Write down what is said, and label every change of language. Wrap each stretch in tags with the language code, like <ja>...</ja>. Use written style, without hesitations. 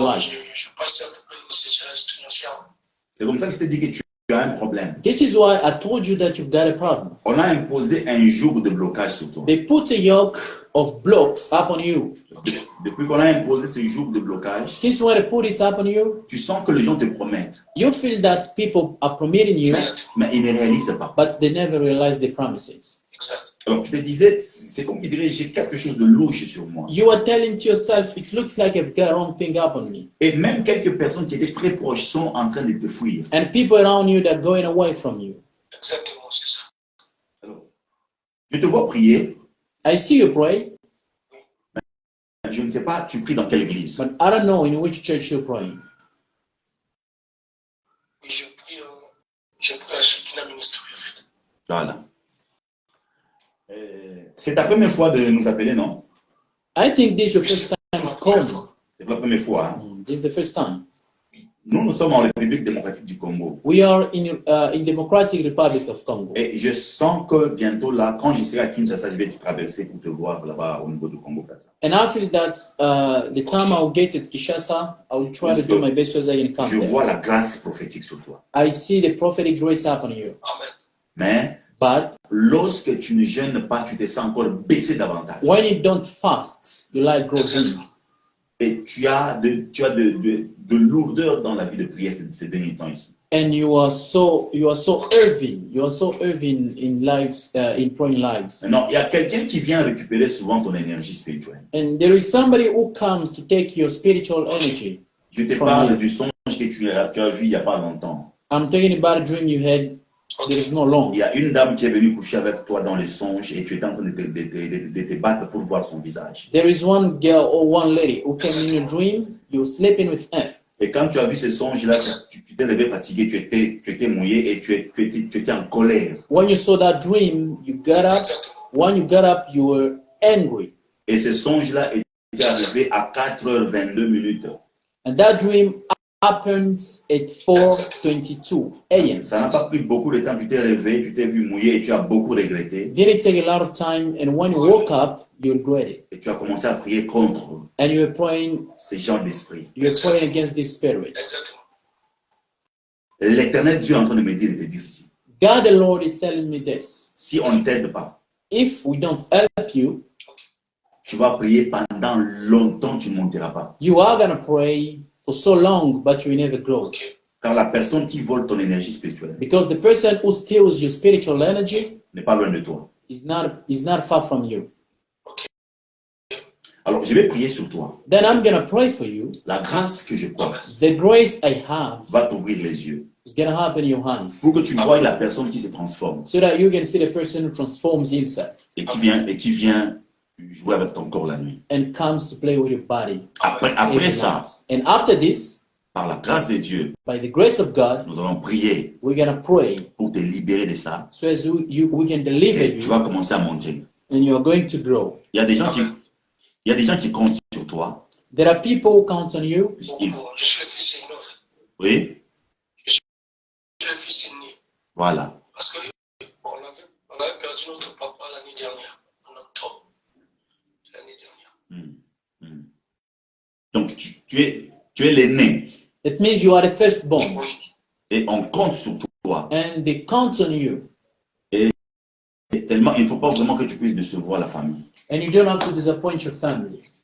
<fr>Moi,</fr> <en>life.</en> <fr>je passe à peu près une situation financière. C'est comme ça que je t'ai dit que tu as un problème.</fr> <en>This is why I told you that you've got a problem.</en> <fr>On a imposé un joug de blocage sur toi.</fr> <en>They put a yoke of blocks upon you.</en> <fr>Depuis qu'on a imposé ce joug de blocage,</fr> <en>Since when I put it upon you,</en> <fr>tu sens que les gens te promettent,</fr> <en>you feel that people are promising you,</en> <fr>Exact. mais ils ne réalisent pas.</fr> <en>but they never realize the promises.</en> <fr>Exact. Alors tu te disais, c'est comme qui dirait, j'ai quelque chose de louche sur moi.</fr> <en>You are telling to yourself, it looks like I've got wrong thing up on me.</en> <fr>Et même quelques personnes qui étaient très proches sont en train de te fuir.</fr> <en>And people around you that are going away from you.</en> <fr>Exactement, c'est ça. Alors, je te vois prier,</fr> <en>I see you pray,</en> <fr>je ne sais pas, tu pries dans quelle église.</fr> <en>but I don't know in which church you're praying.</en> <fr>Et je prie à Shekinah Ministry, en fait. Voilà. C'est ta première fois de nous appeler, non?</fr> <en>I think this is the first time it's called.</en> <fr>C'est pas la première fois. Hein?</fr> <en>This is the first time.</en> <fr>Nous sommes en République démocratique du Congo.</fr> <en>We are in Democratic Republic of Congo.</en> <fr>Et je sens que bientôt là, quand je serai à Kinshasa, je vais te traverser pour te voir là-bas au niveau du Congo.</fr> <en>And I feel that the time I'll get at Kinshasa, I will try to do my best as I can come</en> <fr>Je</fr> <en>there.</en> <fr>vois la grâce prophétique sur toi.</fr> <en>I see the prophetic grace upon you.</en> <fr>Amen. Mais</fr> <en>But</en> <fr>lorsque tu ne jeûnes pas, tu te sens encore baissé davantage.</fr> <en>when you don't fast, your life grows in.</en> <fr>Et tu as de lourdeur dans la vie de prière ces derniers temps ici.</fr> <en>And you are so heavy. You are so heavy in lives, in praying lives.</en> <fr>Maintenant, il y a quelqu'un qui vient récupérer souvent ton énergie spirituelle.</fr> <en>And there is somebody who comes to take your spiritual energy.</en> <fr>Je te parle du songe que tu as vu il n'y a pas longtemps.</fr> <en>I'm talking about a dream you had. There is no long.</en> <fr>Il y a une dame qui est venue coucher avec toi dans les songes et tu étais en train de te battre pour voir son visage.</fr> <en>There is one girl or one lady who came in your dream. You were sleeping with her.</en> <fr>Et quand tu as vu ce songe-là, tu t'es levé fatigué, tu étais mouillé et tu étais en colère.</fr> <en>When you saw that dream, you got up.</en> <fr>Exactement.</fr> <en>When you got up, you were angry.</en> <fr>Et ce songe-là était arrivé à 4h22.</fr> <en>And that dream happens at 4:22 a.m.</en> <fr>Ça n'a pas pris beaucoup de temps, tu t'es réveillé, tu t'es vu mouillé et tu as beaucoup regretté.</fr> <en>Didn't take a lot of time, and when you woke up, you regret it.</en> <fr>Et tu as commencé à prier contre</fr> <en>And you were praying,</en> <fr>ces gens d'esprit.</fr> <en>you were praying against these spirits.</en> <fr>Exactement. L'Éternel Dieu est en train de me dire ceci.</fr> <en>God the Lord is telling me this.</en> <fr>Si on ne t'aide pas,</fr> <en>If we don't help you,</en> <fr>tu vas prier pendant longtemps, tu ne monteras pas.</fr> <en>you are going to pray for so long, but you will never grow. Ok.</en> <fr>Car la personne qui vole ton énergie spirituelle</fr> <en>Because the person who steals your spiritual energy</en> <fr>n'est pas loin de toi.</fr> <en>is not far from you.</en> <fr>Alors, je vais prier sur toi.</fr> <en>Then I'm going to pray for you.</en> <fr>La grâce que je porte</fr> <en>The grace I have</en> <fr>va t'ouvrir les yeux</fr> <en>is going to happen in your hands</en> <fr>pour que tu voies la personne qui se transforme</fr> <en>so that you can see the person who transforms himself</en> <fr>et qui vient jouer avec ton corps la nuit.</fr> <en>and comes to play with your body.</en> <fr>Après</fr> <en>every</en> <fr>ça,</fr> <en>night. And after this,</en> <fr>par la grâce de Dieu,</fr> <en>by the grace of God,</en> <fr>nous allons prier</fr> <en>we're going to pray</en> <fr>pour te libérer de ça</fr> <en>so as we can deliver</en> <fr>et tu</fr> <en>you</en> <fr>vas commencer à monter.</fr> <en>and you are going to grow.</en> <fr>Il y a des gens qui comptent sur toi.</fr> <en>There are people who count on you.</en> <fr>puisqu'ils- Je suis le fils aîné, en fait. Oui, Je suis le fils aîné. voilà. Parce que on avait perdu notre papa l'année dernière, en octobre de l'année dernière. Donc, tu es l'aîné</fr> <en>That means you are the firstborn</en> <fr>Oui. et on compte sur toi.</fr> <en>and they count on you.</en> <fr>Et tellement, il ne faut pas vraiment que tu puisses décevoir la famille.</fr> <en>And you don't have to disappoint your family.</en>